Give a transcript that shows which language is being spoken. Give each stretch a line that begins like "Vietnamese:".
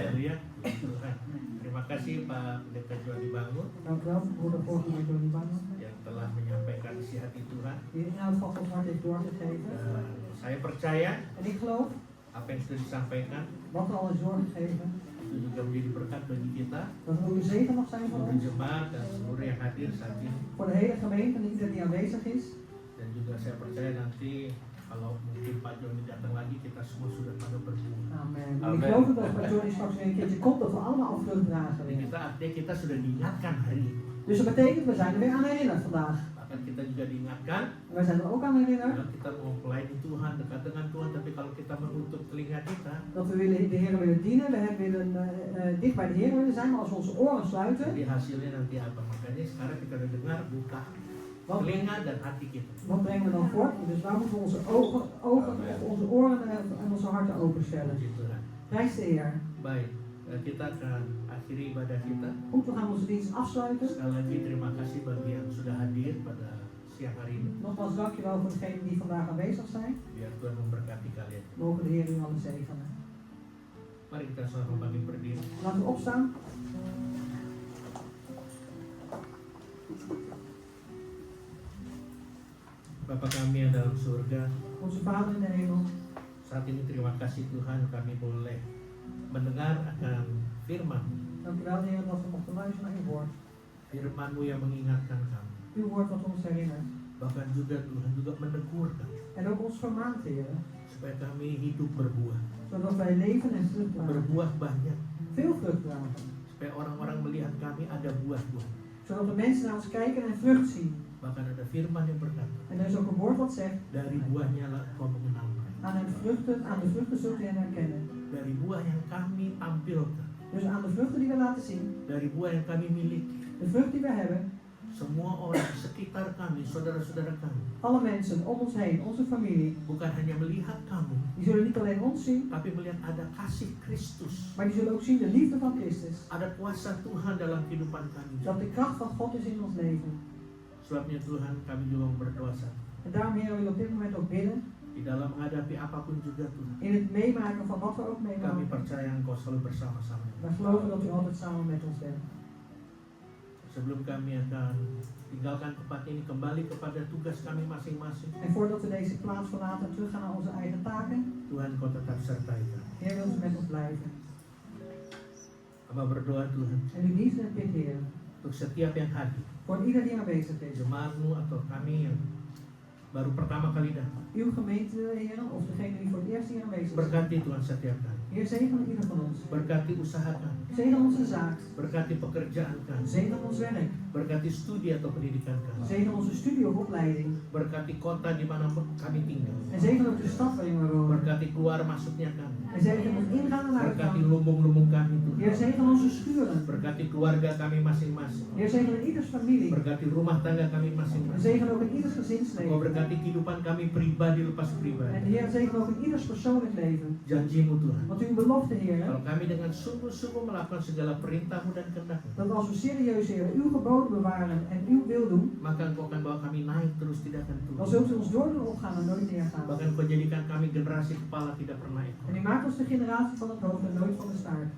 Indonesian: Haleluya. Tuhan. Terima kasih Pak Pendeta Jody Bangun
Dutch: Dank u wel, broeder voorganger Johnny Bangen,
Indonesian: yang telah menyampaikan isi hati Tuhan.
Dutch: die de inhoud van Gods hart heeft doorgegeven.
Indonesian: Dan saya percaya
Dutch: En ik geloof,
Indonesian: apa yang sudah disampaikan
Dutch: wat er al is doorgegeven,
Indonesian: itu juga menjadi berkat bagi kita,
Dutch: dat er ook een zegen mag zijn voor
Indonesian: seluruh
Dutch: ons,
Indonesian: jemaat dan seluruh yang hadir saat ini.
Dutch: voor de hele gemeente en ieder die aanwezig is.
Indonesian: Dan juga saya percaya nanti kalau mungkin Pak Joni datang lagi kita semua sudah pada berbuah.
Dutch: Amen. En Amen. ik geloof ook dat als Johnny straks weer een keertje komt, dat we allemaal al vrucht dragen
Indonesian: Jadi
Dutch: weer.
Indonesian: kita artinya kita sudah diingatkan hari ini.
Dutch: Dus dat betekent, we zijn er weer aan herinnerd vandaag.
Indonesian: Bahkan kita juga diingatkan
Dutch: En wij zijn er ook aan herinnerd
Indonesian: kalau kita mau melayani Tuhan, dekat dengan Tuhan, tapi kalau kita menutup telinga kita,
Dutch: dat we willen, de Heer willen dienen, we willen dicht bij de Heer willen zijn, maar als we onze oren sluiten,
Indonesian: jadi hasilnya nanti apa? Makanya sekarang kita udah dengar, buka
Dutch: wat,
Indonesian: telinga dan hati kita.
Dutch: wat brengen we dan voort? Dus waar moeten we onze ogen Amen. onze oren en onze harten openstellen?
Indonesian: Puji Tuhan.
Dutch: Prijs de Heer.
Indonesian: Baik, kita akan akhiri ibadah kita.
Dutch: Goed, we gaan onze dienst afsluiten.
Indonesian: Sekali lagi terima kasih bagi yang sudah hadir pada siang hari ini.
Dutch: Nogmaals dankjewel voor degenen die vandaag aanwezig zijn.
Indonesian: Biar Tuhan memberkati kalian.
Dutch: Mogen de Heer u allen zegenen.
Indonesian: Mari kita sama bagi berdiri.
Dutch: Laten we opstaan.
Indonesian: Bapa kami yang dalam surga,
Dutch: Onze Vader in de hemel.
Indonesian: saat ini terima kasih Tuhan kami boleh mendengar akan firman.
Dutch: Dank u wel, Heer, dat we mochten luisteren naar uw woord.
Indonesian: Firman-Mu yang mengingatkan kami.
Dutch: Uw woord wat ons herinnert.
Indonesian: Bahkan juga Tuhan juga menegur kami.
Dutch: En ook ons vermaant, Heer.
Indonesian: Supaya kami hidup berbuah.
Dutch: Zodat wij leven en vrucht dragen.
Indonesian: Berbuah banyak.
Dutch: Veel vrucht dragen.
Indonesian: Supaya orang-orang melihat kami ada buah-buah.
Dutch: Zodat de mensen naar ons kijken en vrucht zien.
Indonesian: Bahkan ada firman yang berkata,
Dutch: En er is ook een woord wat zegt,
Indonesian: dari buahnya lah kau mengenal mereka.
Dutch: aan de vruchten zult u hen herkennen.
Indonesian: Dari buah yang kami tampilkan,
Dutch: Dus aan de vruchten die we laten zien,
Indonesian: dari buah yang kami miliki,
Dutch: de vrucht die we hebben,
Indonesian: semua orang di sekitar kami, saudara-saudara kami,
Dutch: alle mensen om ons heen, onze familie,
Indonesian: bukan hanya melihat kamu,
Dutch: die zullen niet alleen ons zien,
Indonesian: tapi melihat ada kasih Kristus,
Dutch: maar die zullen ook zien de liefde van Christus.
Indonesian: ada kuasa Tuhan dalam kehidupan kami.
Dutch: Dat de kracht van God is in ons leven.
Indonesian: Sebabnya Tuhan kami juga berdoa saat
Dutch: En daarom, Heer, wil ik op dit moment ook bidden,
Indonesian: di dalam menghadapi apapun juga Tuhan.
Dutch: in het meemaken van wat we ook
Indonesian: Kami
Dutch: meemaken.
Indonesian: percaya Engkau selalu bersama-sama.
Dutch: Wij geloven dat u altijd samen met ons bent.
Indonesian: Sebelum kami akan tinggalkan tempat ini, kembali kepada tugas kami masing-masing,
Dutch: En voordat we deze plaats verlaten en teruggaan naar onze eigen taken,
Indonesian: Tuhan Kau tetap sertai kami.
Dutch: Heer, wil u met ons blijven.
Indonesian: Hamba berdoa Tuhan,
Dutch: En u dienst en bidt, Heer,
Indonesian: untuk setiap yang hadir,
Dutch: voor ieder die aanwezig is.
Indonesian: jemaatmu atau kami yang baru pertama kali datang.
Dutch: Uw gemeente, Heer, of degene die voor het eerst hier aanwezig is.
Indonesian: Berkati Tuhan setiap kami.
Dutch: Heer, zegen ieder van ons.
Indonesian: Berkati usaha kami.
Dutch: Zegen onze zaak.
Indonesian: Berkati pekerjaan kami.
Dutch: Zegen ons werk.
Indonesian: Berkati studi atau pendidikan kami.
Dutch: Zegen onze studie of opleiding.
Indonesian: Berkati kota di mana kami tinggal.
Dutch: En zegen ook de stad waarin we wonen.
Indonesian: Berkati keluar masuknya kami.
Dutch: En zegen ons ingaan en
Indonesian: Berkati
Dutch: uitgaan.
Indonesian: lumbung-lumbung kami
Dutch: Heer,
Indonesian: Tuhan.
Dutch: zegen onze schuren.
Indonesian: Berkati keluarga kami masing-masing.
Dutch: Heer, zegen ieders familie.
Indonesian: Berkati rumah tangga kami
Dutch: En
Indonesian: masing-masing.
Dutch: zegen ook in ieders
Indonesian: Engkau
Dutch: gezinsleven.
Indonesian: berkati kehidupan kami pribadi lepas
Dutch: En
Indonesian: pribadi.
Dutch: Heer, zegen ook in ieders persoonlijk leven.
Indonesian: Janjimu Tuhan.
Dutch: Want uw belofte, Heer,
Indonesian: Kalau kami dengan sungguh-sungguh melakukan segala perintahmu dan kehendak-Mu,
Dutch: dat als we serieus, Heer, uw geboden bewaren en uw wil doen,
Indonesian: maka Engkau akan bawa kami naik terus, tidak akan
Dutch: dan
Indonesian: turun.
Dutch: zult u ons door doen opgaan en nooit neergaan.
Indonesian: Bahkan Engkau jadikan kami generasi kepala, tidak pernah ekor.
Dutch: En u maakt ons de generatie van het hoofd en nooit van de staart.